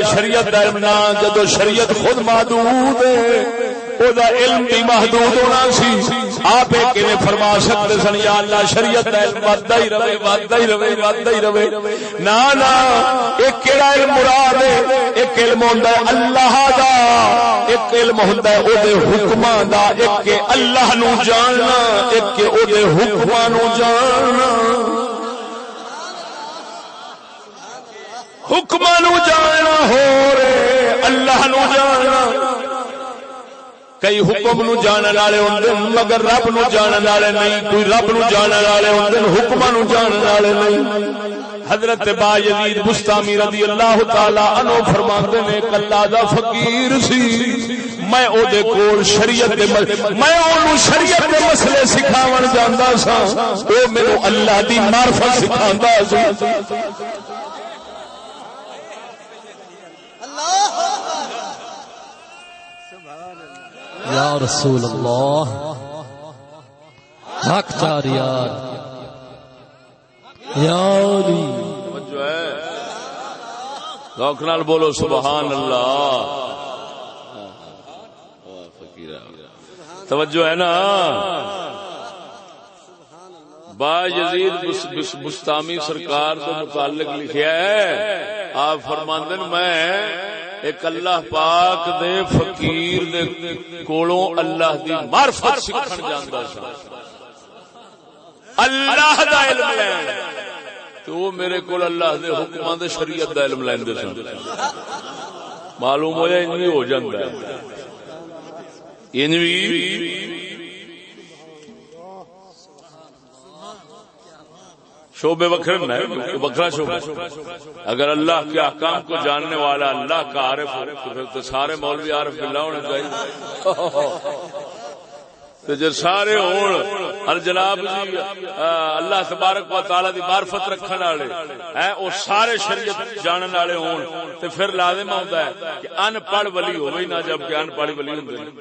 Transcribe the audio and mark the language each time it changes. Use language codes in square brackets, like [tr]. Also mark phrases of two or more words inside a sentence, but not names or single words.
[pa] شریعت دا علم نہ جدو شریعت خود محدود ہے او دا علم بھی محدود ہونا سی. آپ کیویں فرما سکتے سن یا اللہ شریعت دا علم ودھا ہی رہے ودھا ہی رہے ودھا ہی رہے. نا نا ایک کیڑا علم مراد ہے. ایک علم ہوندا ہے اللہ دا, ایک علم ہوندا ہے او دے حکماں دا. ایک کہ اللہ نو جاننا, ایک کہ او دے حکماں نو جاننا. حکماں نو جاننا ہو رے اللہ نو جاننا. کئی حکم نو جانن والے ہوندے مگر رب نو جانن والے نہیں. کوئی رب نو جانن والے ہوندے حکماں نو جانن والے نہیں. حضرت با یزید بستامی رضی اللہ تعالی عنہ فرماندے نے کہ اللہ دا فقیر سی. میں او دے کول شریعت دے میں اونوں شریعت دے مسئلے سکھاون جاندا سا. او مینوں اللہ دی معرفت سکھاندا سی. یا رسول اللہ حق چار یار یاری. جو ہے ذوق نال بولو سبحان اللہ. توجہ ہے نا. با یزید بستامی سرکار کے متعلق لکھیا ہے. آپ فرماندے میں ایک اللہ پاک دے فقیر دے کولوں اللہ دی معرفت سکھن جاندا سا. اللہ دا علم لین تو میرے کول اللہ دے حکماں دے شریعت دا علم لیندے سن. معلوم ہویا انج ہو جاندا ہے. انج شعبے وکھرے وکھرا شعبہ. [ur] اگر اللہ کے احکام کو جاننے والا اللہ کا عارف ہو تو پھر تو سارے مولوی عارف باللہ ہونے چاہیے. تو جب سارے ہون اور جناب جی اللہ تبارک و تعالی دی معرفت رکھنے والے ہیں وہ سارے شریعت جاننے والے ہون تو پھر لازم ہوتا ہے کہ ان پڑھ ولی ہوئے نہ جبکہ ان پڑھ ولی ہوندے.